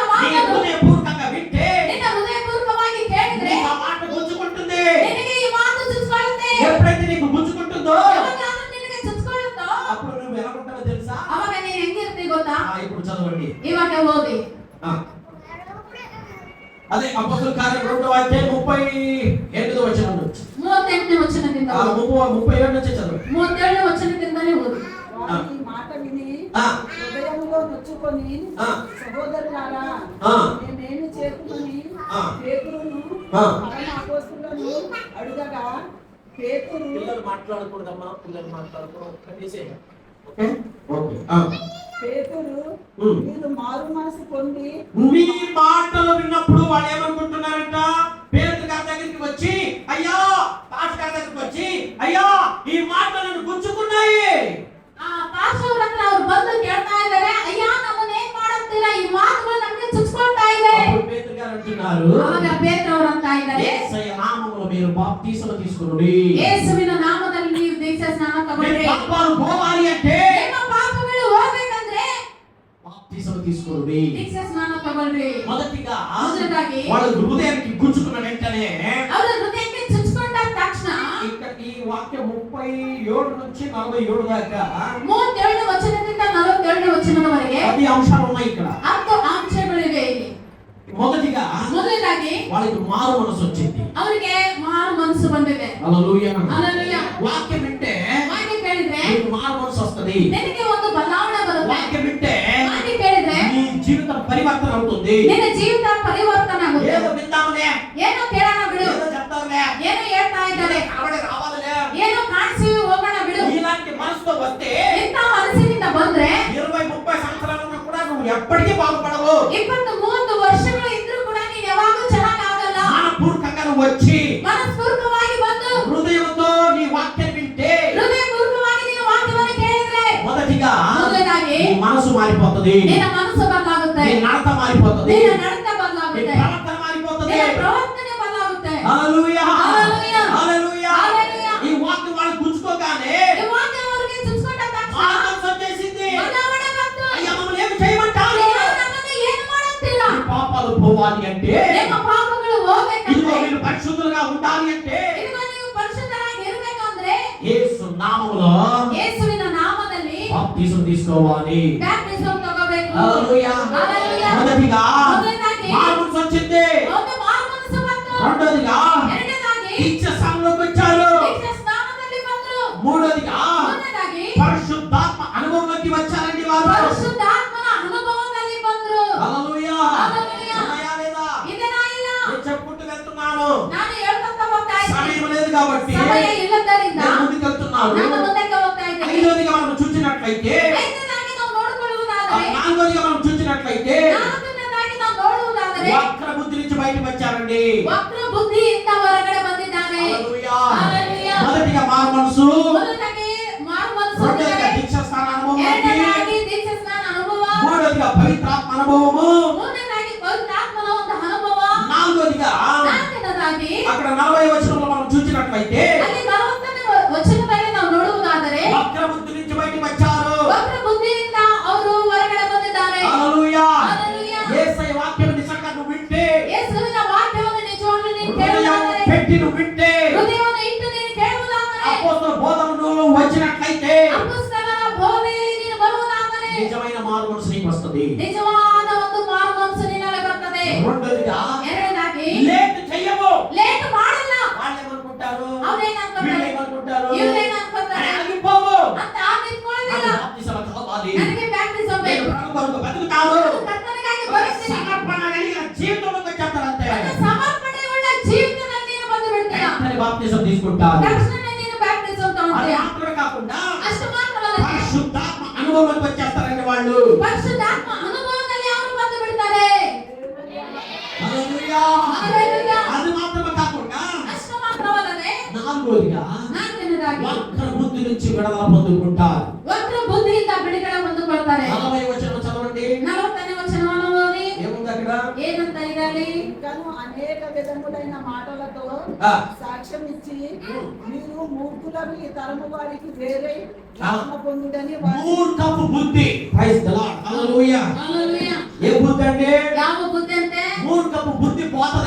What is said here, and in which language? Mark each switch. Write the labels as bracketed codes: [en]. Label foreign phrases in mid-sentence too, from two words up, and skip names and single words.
[te] నీ [kn] ಮಾತನ್ನು [te] హృదయపూర్వకంగా వింటే, [kn] ನಿನ್ನ ಹೃದಯಪೂರ್ವಕವಾಗಿ ಕೇಳಿದ್ರೆ [te] నీకు ఆ మాట గుచ్చుకుంటుంది. [kn] ನಿನಗೆ ಈ ಮಾತು ಚುಚ್ಕೊಳ್ಳುತ್ತೆ. [te] ఎప్పుడైతే నీకు గుచ్చుకుంటుందో, [kn] ಯಾವಾಗ ಅದು ನಿನಗೆ ಚುಚ್ಕೊಳ್ಳುತ್ತೋ [te] అప్పుడు నువ్వు ఎలా ఉంటావో తెలుసా? [kn] ಅವಾಗ ನೀನು ಹೆಂಗಿರ್ತಿ ಗೊತ್ತಾ? [te] ఇప్పుడు చదవండి. [kn] ಇವಾಗ ಓದಿ. [te] ఆ. అదే అపోస్తలుల కార్యం 2వ అధ్యాయం 38వ వచనం నుంచి. [kn] 38ನೇ ವಚನದಿಂದ [te] ఆ 37 నుంచి చదవండి. [kn] 37ನೇ ವಚನದಿಂದಲೇ ಓದಿ. [te] వారు ఈ మాట విని ఆ. హృదయంలో నొచ్చుకొని, ఆ. సహోదరులారా, ఆ. మేమేమి చేతుమని ఆ. పేతురును ఆ. పరమ అపోస్తలులను అడుగగా, పేతురు పిల్లలు మాట్లాడకూడదమ్మా, పిల్లలు మాట్లాడకూడదు. కనీసే. [en] okay okay. [te] ఆ. పేతురు ఉమ్. మీరు మారు మనసు పొంది మీ మాటలు విన్నప్పుడు వాళ్ళు ఏమనుకుంటున్నారంట? పేతురు గారి దగ్గరికి వచ్చి, అయ్యా పాస్టర్ గారి దగ్గరికి వచ్చి, అయ్యా ఈ మాటలను గుచ్చుకున్నాయి. [kn] ಆ ಪಾಸ್ಟರ್ ಹತ್ರ ಅವರು ಬಂದು ಕೇಳ್ತಾ ಇದ್ದಾರೆ, ಅಯ್ಯ ನಮ್ಮನ್ನ ಏನ್ ಮಾಡುತ್ತೀರಾ? ಈ ಮಾತುಗಳು ನಮಗೆ ಚುಚ್ಕೊಳ್ತಾ ಇದೆ. [te] అప్పుడు పేతురు గారు అంటున్నారు, [kn] ಅವಾಗ ಪೇತ್ರ ಅವರು ಅಂತ ಇದ್ದಾರೆ, [te] యేసయ్య నామములో మీరు బాప్తిసము తీసుకొనుడి. [kn] ಯೇಸುವಿನ ನಾಮದಲ್ಲಿ ನೀವು ದೀಕ್ಷಾ ಸ್ನಾನ [te] మీ [kn] ತಗೊಳ್ಳಿ. [te] పాపాలు పోవాలి అంటే [kn] ನಿಮ್ಮ ಪಾಪಗಳು ಹೋಗ್ಬೇಕಂದ್ರೆ [te] బాప్తిసము తీసుకొనుడి. [kn] ದೀಕ್ಷಾ ಸ್ನಾನ ತಗೊಳ್ರಿ. [te] మొదటిగా మొదటిదాಗಿ వాళ్ళ హృదయానికి గుచ్చుకున్న వెంటనే [kn] ಅವರ ಹೃದಯಕ್ಕೆ ಚುಚ್ಕೊಂಡ ತಕ್ಷಣ [te] ఇక్కడ ఈ వాక్యం 37 నుంచి 47 దాకా [kn] 37ನೇ ವಚನದಿಂದ 47ನೇ ವಚನದವರೆಗೆ [te] 10 అంశాలు ఉన్నాయి ఇక్కడ. [kn] 10 ಅಂಶಗಳಿವೆ ಇಲ್ಲಿ. [te] మొదటిగా [kn] ಮೊದಲನೇದಾಗಿ [te] వాళ్ళకి మారు మనసు వచ్చింది. [kn] ಅವರಿಗೆ ಮಾರು ಮನಸ್ಸು ಬಂದಿದೆ. [te] హల్లెలూయా. హల్లెలూయా. వాక్యం వింటే [kn] ವಾಕ್ಯ ಕೇಳಿದ್ರೆ [te] నీకు మారు మనసు వస్తది. [kn] ನಿನಗೆ ಒಂದು ಬದಲಾವಣೆ ಬರುತ್ತೆ. [te] వాక్యం వింటే [kn] ವಾಕ್ಯ ಕೇಳಿದ್ರೆ [te] నీ జీవితం పరివర్తన అవుతుంది. [kn] ನಿನ್ನ ಜೀವಿತ ಪರಿವರ್ತನೆ ಆಗುತ್ತೆ. [te] ఏదో విందాములే, [kn] ಏನೋ ಕೇಳೋಣ ಬಿಡು, [te] ఏదో చెప్తాములే, [kn] ಏನೋ ಹೇಳ್ತಾ ಇದ್ದಾರೆ, [te] కనబడి రావాలలే, [kn] ಏನೋ ಕಾಣಿಸಿ ಹೋಗೋಣ ಬಿಡು. [te] ఇలాంటి మనసుతో వస్తే [kn] ಇಂಥ ಮನಸ್ಸಿನಿಂದ ಬಂದ್ರೆ [te] 20-30 సంవత్సరాలున్నా కూడా నువ్వు ఎప్పటికీ బాగుపడవు. [kn] 20-30 ವರ್ಷಗಳು ಇದ್ರೂ ಕೂಡ ನೀನು ಯಾವಾಗೂ ಚೆನ್ನಾಗಾಗಲ್ಲ. [te] మనపూర్వకంగా నువ్వు వచ్చి [kn] ಮನಸ್ಪೂರ್ವಕವಾಗಿ ಬಂದು [te] హృదయంతో నీ వాక్యం వింటే [kn] ಹೃದಯಪೂರ್ವಕವಾಗಿ ನೀನು ವಾಕ್ಯವನ್ನು ಕೇಳಿದ್ರೆ [te] మొదటిగా [kn] ಮೊದಲನೇದಾಗಿ [te] నీ మనసు మారిపోతుంది, [kn] ನಿನ್ನ ಮನಸ್ಸು ಬದಲಾಗುತ್ತೆ, [te] నీ నడత మారిపోతుంది, [kn] ನಿನ್ನ ನಡತೆ [te] నీ [kn] ಬದಲಾಗುತ್ತೆ, [te] ప్రవర్తన మారిపోతుంది. [kn] ನಿನ್ನ ಪ್ರವರ್ತನೆ ಬದಲಾಗುತ್ತೆ. [te] హల్లెలూయా. హల్లెలూయా. హల్లెలూయా. హల్లెలూయా. ఈ వాక్యం వాళ్ళు గుచ్చుకోగానే [kn] ಈ ವಾಕ್ಯ ಅವರಿಗೆ ಚುಚ್ಕೊಂಡ ತಕ್ಷಣ [te] మారు మనసు వచ్చేసింది. [kn] ಬದಲಾವಣೆ ಬಂತು. [te] అయ్యా మమ్మల్ని ఏమి చేయమంటారు? [kn] ಅಯ್ಯೋ, ನಮ್ಮನ್ನು ಏನು ಮಾಡುತ್ತೀರಾ? [te] ఈ పాపాలు పోవాలి అంటే, [kn] ನಿಮ್ಮ ಪಾಪಗಳು [te] ఇదిగో [kn] ಹೋಗ್ಬೇಕಂದ್ರೆ, [te] వీళ్ళు పరిశుద్ధులుగా ఉండాలి అంటే [kn] ಇದಿಗೋ ನೀವು ಪರಿಶುದ್ಧರಾಗಿ ಇರಬೇಕಂದ್ರೆ [te] యేసు నామములో [kn] ಯೇಸುವಿನ ನಾಮದಲ್ಲಿ [te] బాప్తిసం తీసుకోవాలి. [kn] ಬ್ಯಾಪ್ಟಿಸಂ ತಗೋಬೇಕು. [te] హల్లెలూయా. హల్లెలూయా. మొదటిగా మొదటిదాಗಿ మారు మనసు వచ్చింది. [kn] ಒಂದು ಮಾರು ಮನಸ್ಸು ಬಂತು. [te] రెండోదిగా [kn] ಎರಡನೇದಾಗಿ [te] దీక్ష స్థానంలోకి వచ్చారు. [kn] ದೀಕ್ಷಾ ಸ್ನಾನದಲ್ಲಿ ಬಂದ್ರು. [te] మూడోదిగా [kn] ಮೂರನೇದಾಗಿ [te] పరిశుద్ధాత్మ అనుభవంలోకి వచ్చారండి వారు. [kn] ಪರಿಶುದ್ಧಾತ್ಮನ ಅನುಭವದಲ್ಲಿ ಬಂದ್ರು. [te] హల్లెలూయా. హల్లెలూయా. ఉన్నాయా లేదా? [kn] ಇದೆನಾ ಇಲ್ಲ? [te] నేను చెప్పుకుంటూ వెళ్తున్నాను, [kn] ನಾನು ಹೇಳ್ಕೊಂತ ಹೋಗ್ತಾ ಇದ್ದೀನಿ. [te] సమయం లేదు కాబట్టి [kn] ಸಮಯ ಇಲ್ಲದರಿಂದ [te] నేను ముందుకు వెళ్తున్నాను. [kn] ನಾನು ಮುಂದಕ್ಕೆ ಹೋಗ್ತಾ ಇದ್ದೀನಿ. [te] ఐదోదిగా మనం చూసినట్లయితే, [kn] ಐದನೇದಾಗಿ ನಾವು ನೋಡಿಕೊಳ್ಳುವುದಾದರೆ, [te] నాలుగోదిగా మనం చూసినట్లయితే [kn] ನಾಲ್ಕನೇದಾಗಿ ನಾವು ನೋಡುವುದಾದರೆ [te] వక్ర బుద్ధి నుంచి బయటకు వచ్చారండి. [kn] ವಕ್ರ ಬುದ್ಧಿಯಿಂದ ಹೊರಗಡೆ ಬಂದಿದ್ದಾನೆ. [te] హల్లెలూయా. హల్లెలూయా. మొదటిగా మారు మనసు, [kn] ಮೊದಲನೇದಾಗಿ ಮಾರು ಮನಸ್ಸು [te] రెండోదిగా [kn] ಹೊಂದಿದೆ. [te] దీక్ష స్థాన అనుభవంలోకి, [kn] ಎರಡನೇದಾಗಿ ದೀಕ್ಷಾ ಸ್ನಾನ ಅನುಭವ, [te] మూడోదిగా పవిత్రాత్మ అనుభవము, [kn] ಮೂರನೇದಾಗಿ ಪವಿತ್ರಾತ್ಮನ ಒಂದು ಅನುಭವ, [te] నాలుగోదిగా [kn] ನಾಲ್ಕನೇದಾಗಿ [te] అక్కడ 40 వచనంలో మనం చూసినట్లయితే [kn] ಅಲ್ಲಿ 40ನೇ ವಚನದಲ್ಲಿ ನಾವು ನೋಡುವುದಾದರೆ [te] వక్ర బుద్ధి నుంచి బయటకు వచ్చారు. [kn] ವಕ್ರ ಬುದ್ಧಿಯಿಂದ ಅವರು ಹೊರಗಡೆ ಬಂದಿದ್ದಾರೆ. [te] హల్లెలూయా. హల్లెలూయా. యేసయ్య వాక్యం నిజంగా నువ్వు వింటే, [kn] ಯೇಸುವಿನ ವಾಕ್ಯವನ್ನು ನಿಜವಾಗ್ಲೂ ನೀನು [te] హృదయం [kn] ಕೇಳುವುದಾದರೆ, [te] పెట్టి నువ్వు వింటే, [kn] ಹೃದಯವನ್ನು ಇಟ್ಟು ನೀನು ಕೇಳುವುದಾದರೆ, [te] అపోస్తల బోధనలు వచ్చినట్లయితే [kn] ಅಪೊಸ್ತಲರ ಬೋಧನೆಯಲ್ಲಿ ನೀನು ಬರುವುದಾದರೆ [te] నిజమైన మారు మనసు నీకు వస్తుంది. [kn] ನಿಜವಾದ ಒಂದು ಮಾರು ಮನಸ್ಸು ನಿನ್ನಲ್ಲಿ ಬರ್ತದೆ. [te] రెండోదిగా [kn] ಎರಡನೇದಾಗಿ [te] లేట్ చెయ్యవు. [kn] ಲೇಟ್ ಮಾಡಲ್ಲ. [te] వాళ్ళు ఏమనుకుంటారు, [kn] ಅವ್ರೇನ್ ಅನ್ಕೊಂತಾರೆ? [te] వీళ్ళు ఏమనుకుంటారు, [kn] ಇವ್ರೇನ್ ಅನ್ಕೊಂತಾರೆ? [te] ఆగిపోవు. [kn] ಅಂತ ನಿಂತ್ಕೊಳ್ಳೋದಿಲ್ಲ. [te] నాకు బాప్తిసం కావాలి, [kn] ನನಗೆ ಬ್ಯಾಪ್ಟಿಸಂ [te] నేను [kn] ಬೇಕು. [te] ప్రభు కొరకు బతుకుతాను, [kn] ನಾನು ಕರ್ತನಿಗಾಗಿ ಬದುಕ್ತೀನಿ. [te] సమర్పణ కలిగిన జీవితంలోకి వచ్చేస్తారంతే. [kn] ನನ್ನ ಸಮರ್ಪಣೆ ಉಳ್ಳ ಜೀವಿತದಲ್ಲಿ ನೀನು ಬಂದು ಬಿಡ್ತೀಯ. [te] వెంటనే బాప్తిసం తీసుకుంటారు. [kn] ತಕ್ಷಣ ನೀನು ಬ್ಯಾಪ್ಟಿಸಂ [te] అది [kn] ತಗೊಳ್ತೀಯ. [te] మాత్రమే కాకుండా అనుభవంలోకి వచ్చేస్తారండి వాళ్ళు. [kn] ಪರಿಶುದ್ಧಾತ್ಮ ಅನುಭವದಲ್ಲಿ ಅವರು ಬಂದು ಬಿಡ್ತಾರೆ. [te] హల్లెలూయా. హల్లెలూయా. అది మాత్రమే కాకుండా [kn] ಅಷ್ಟು ಮಾತ್ರವಲ್ಲದೆ [te] నాలుగోదిగా [kn] ನಾಲ್ಕನೇದಾಗಿ [te] వక్ర బుద్ధి నుంచి విడుదల పొందుకుంటారు. [kn] ವಕ್ರ ಬುದ್ಧಿಯಿಂದ ಬಿಡುಗಡೆ ಹೊಂದಿಕೊಳ್ತಾರೆ. [te] 40వ వచనం చదవండి. [kn] 40ನೇ ವಚನವನ್ನು ಓದಿ. [te] ఏముంది అక్కడ? [kn] ಏನಂತ ಇದರಲ್ಲಿ? [te] ఇంకను అనేక విధములైన మాటలతో ఆ. సాక్ష్యం ఇచ్చి మీరు మూర్ఖులను ఈ తరము వారికి వేరే ఆత్మ పొందుడని వారి మూర్ఖపు బుద్ధి. [en] praise the Lord. [te] హల్లెలూయా. హల్లెలూయా. ఏ బుద్ధి అంటే? [kn] ಯಾವ ಬುದ್ಧಿ ಅಂತೆ? [te] మూర్ఖపు బుద్ధి పోతది.